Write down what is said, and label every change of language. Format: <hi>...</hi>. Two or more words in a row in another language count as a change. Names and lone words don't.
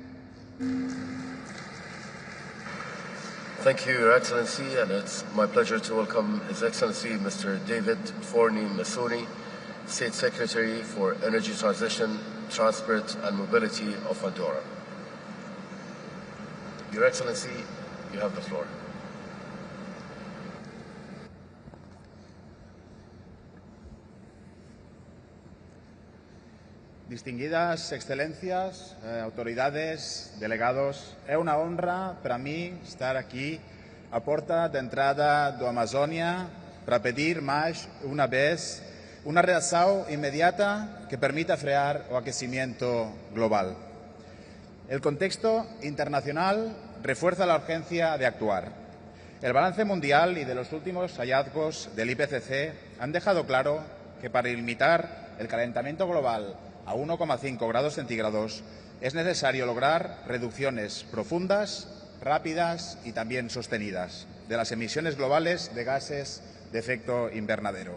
<en>Thank you, Your Excellency, and it's my pleasure to welcome His Excellency Mr. David Forney Messouni, State Secretary for Energy Transition, Transport and Mobility of Andorra. Your Excellency, you have the floor.</en> <gl>Distinguidas excelencias, autoridades, delegados, é unha honra para mí estar aquí a porta de entrada do Amazônia para pedir máis unha vez unha reação inmediata que permita frear o aquecimiento global.</gl> <es>El contexto internacional refuerza la urgencia de actuar. El balance mundial y de los últimos hallazgos del IPCC han dejado claro que para limitar el calentamiento global a 1,5 grados centígrados es necesario lograr reducciones profundas, rápidas y también sostenidas de las emisiones globales de gases de efecto invernadero.</es>